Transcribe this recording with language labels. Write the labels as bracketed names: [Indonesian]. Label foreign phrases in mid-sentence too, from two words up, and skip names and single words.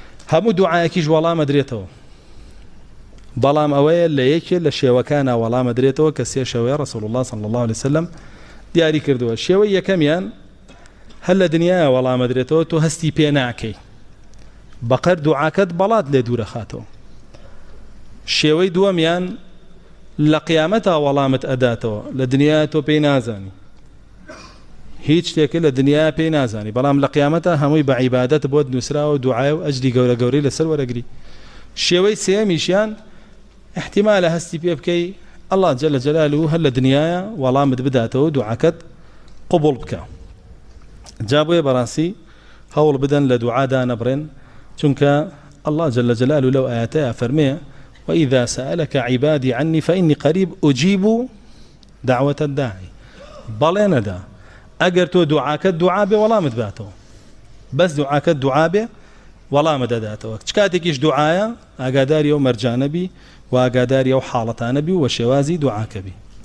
[Central Kurdish] هەموو دوعایەکیش وەڵامە درێتەوە بەڵام ئەوەیە لە یەکێ لە شێوەکانە وەڵامە درێتەوە کە سێ شێوەیە [Arabic] رسول الله صلی الله عليه وسلم [Central Kurdish] دیاری کردووە. شێوەی یەکەمیان هەر لە دنیاە وەڵامە درێتەوە تۆ هەستی پێ ناکەی بەقەر دوعاکەت بەڵات لێ دوورەخاتەوە. شێوەی دووەمیان لە قیامەتا وەڵامت ئەداتەوە لە دنیا تۆ پێی نازانی هیچ شتێک لە دنیا پێی نازانی بەڵام لە قیامەتا هەمووی بە عیبادەت بۆت نووسراوە دوعای و ئەجری گەورە گەورەی لەسەر وەرەگری. شێوەی سێمیشیان احتیمالە هەستی پێ بکەی [Arabic] الله جل جلاله [Central Kurdish] هەر لە دنیاە وەڵامت بداتەوە دوعاکەت قبول بکە. جا بۆیە بەڕاستی هەوڵ بدەن لە دوعادا نەبڕێن چونکە [Arabic] الله جل جلاله [Central Kurdish] لەو ئاياتەیە فەرمێ [Arabic] وإذا سألك عبادي عني فإني قريب أجيب دعوة الداعي [Central Kurdish] بەڵێ نەدا ئەگەر تۆ دوعاکەت دوعا بێ وەڵامت باتەوە بەس دوعاکەت دوعا بێ وەڵامە دەداتەوە. چ کاتێکیش دوعایە ئاگاداری ئەو مەرجانە بی و ئاگاداری ئەو حاڵەتانە بی و شێوازی دوعاکە بی.